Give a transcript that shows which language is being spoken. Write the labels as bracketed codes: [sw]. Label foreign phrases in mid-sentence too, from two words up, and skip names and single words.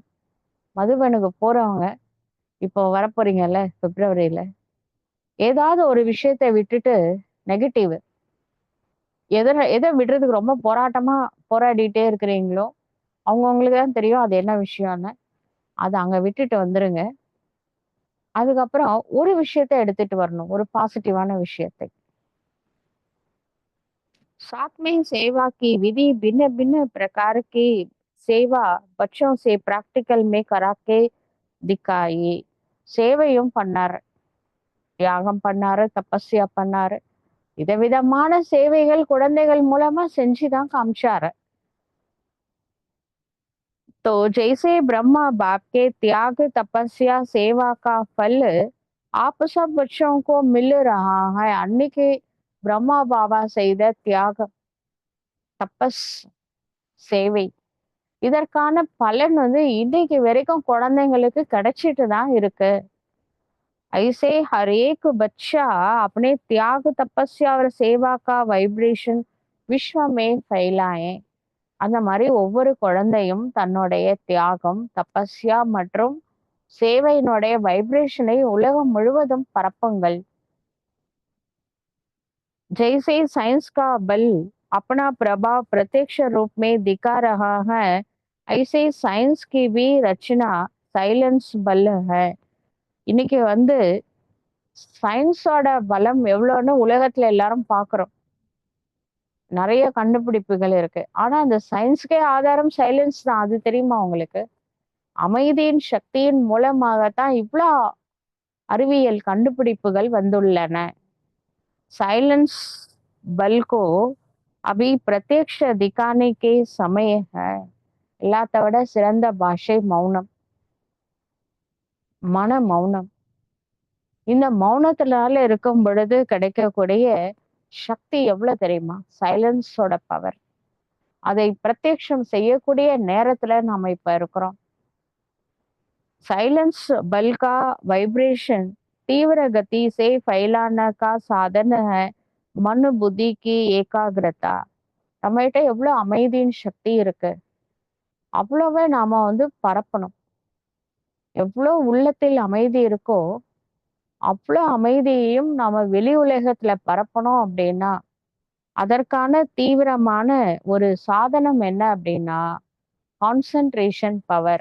[ta] மதுபனுக்கு போறவங்க இப்போ வரப்போறீங்கல்ல பிப்ரவரியில, ஏதாவது ஒரு விஷயத்த விட்டுட்டு, நெகட்டிவ் எதை விடுறதுக்கு ரொம்ப போராடிட்டே இருக்கிறீங்களோ அவங்கவுங்களுக்கு தான் தெரியும் அது என்ன விஷயம்னு. அதை அங்க விட்டுட்டு வந்துருங்க. அதுக்கப்புறம் ஒரு விஷயத்த எடுத்துட்டு வரணும், ஒரு பாசிட்டிவான விஷயத்தை. [hi] साथ में सेवा की विधि भिन्न भिन्न प्रकार की सेवा बच्चों से प्रैक्टिकल में करा के दिखाई. [ta] சேவையும் பண்ணாரு, தியாகம் பண்ணாரு, தபஸ்யா பண்ணாரு. விதவிதமான சேவைகள் குழந்தைகள் மூலமா செஞ்சுதான் காமிச்சாரு. [hi] तो जैसे ब्रह्मा बाप के त्याग तपस्या सेवा का फल आप सब बच्चों को मिल रहा है. [ta] அன்னைக்கு பிரம்மா பாபா செய்த தியாக, தபஸ், சேவை இதற்கான பலன் வந்து இன்னைக்கு வரைக்கும் குழந்தைங்களுக்கு கிடைச்சிட்டு தான் இருக்கு. [hi] ऐसे हर एक बच्चा अपने त्याग तपस्या और सेवा का वाइब्रेशन विश्व में फैलाएं. [ta] அந்த மாதிரி ஒவ்வொரு குழந்தையும் தன்னுடைய தியாகம், தபஸ்யா மற்றும் சேவையினுடைய வைப்ரேஷனை உலகம் முழுவதும் பரப்புங்கள். [hi] जैसे साइंस का बल अपना प्रभाव प्रत्यक्ष रूप में दिखा रहा है, ऐसे साइंस की भी रचना साइलेंस बल है. [ta] இன்னைக்கு வந்து சயின்ஸோட பலம் எவ்வளோன்னு உலகத்துல எல்லாரும் பார்க்குறோம். நிறைய கண்டுபிடிப்புகள் இருக்கு. ஆனா அந்த சயின்ஸ்க்கே ஆதாரம் சைலன்ஸ் தான். அது தெரியுமா உங்களுக்கு? அமைதியின் சக்தியின் மூலமாகத்தான் இவ்வளோ அறிவியல் கண்டுபிடிப்புகள் வந்துள்ளன. [hi] साइलेंस बल को अभी प्रत्यक्ष दिखाने के समय है. [ta] எல்லாத்த விட சிறந்த பாஷை மௌனம், மன மௌனம். இந்த மௌனத்தினால இருக்கும் பொழுது கிடைக்கக்கூடிய சக்தி எவ்வளவு தெரியுமா? சைலன்ஸோட பவர். அதை பிரத்யக்ஷம் செய்யக்கூடிய நேரத்துல நாம இப்ப இருக்கிறோம். [hi] साइलेंस बल का वाइब्रेशन तीव्र गति से फैलाने का साधन है मन बुद्धि की ஏகாகிரதா. [ta] நம்மகிட்ட எவ்வளவு அமைதியின் சக்தி இருக்கு, அவ்வளவே நாம வந்து பரப்பணும். எவ்வளவு உள்ளத்தில் அமைதி இருக்கோ அவ்வளவு அமைதியையும் நாம வெளி உலகத்துல பரப்பணும். அப்படின்னா அதற்கான தீவிரமான ஒரு சாதனம் என்ன அப்படின்னா [en] concentration power.